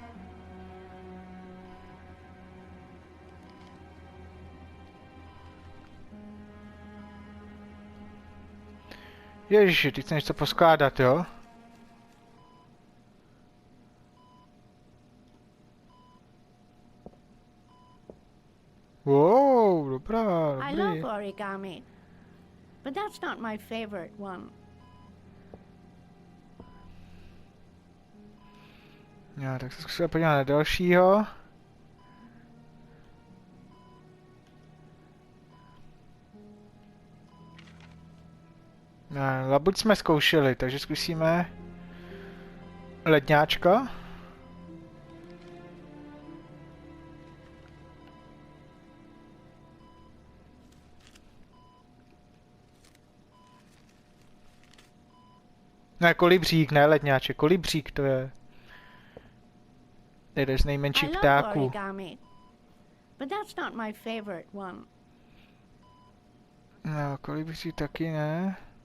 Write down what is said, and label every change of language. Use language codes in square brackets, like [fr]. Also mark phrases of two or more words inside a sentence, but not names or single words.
[cs] Ježiši, ty chceš něco poskládat, jo? Wow, dobrá, [en] I [cs] dobrý. [en] love origami, but that's not my favorite one. [cs] Jo, tak se zkusíme podívat na dalšího. No, labuť jsme zkoušeli, takže zkusíme ledňáčka. Ne, kolibřík, ne ledňáček, kolibřík to je. Jeden z nejmenších [en] I love [cs] ptáků. [en] origami, but that's not my favorite one. [cs] No, kolibřík taky ne.